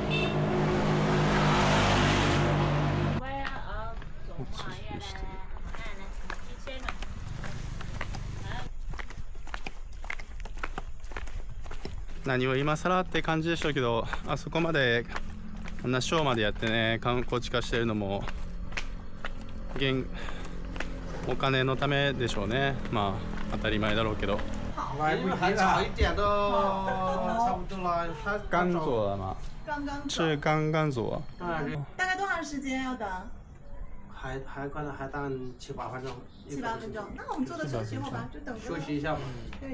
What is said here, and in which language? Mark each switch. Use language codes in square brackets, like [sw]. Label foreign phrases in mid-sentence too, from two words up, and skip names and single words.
[ja] 何を今更って感じでしょうけど、あそこまであんなショーまでやってね、観光地化してるのもお金のためでしょうね。まあ当たり前だろうけど。 [zh] 来不及了，差不多了。刚做了吗？刚刚是刚做。大概多长时间要等还可能还等7、8分钟。？7、8分钟。那我们坐的休息会吧，就等着。休息一下吧。对。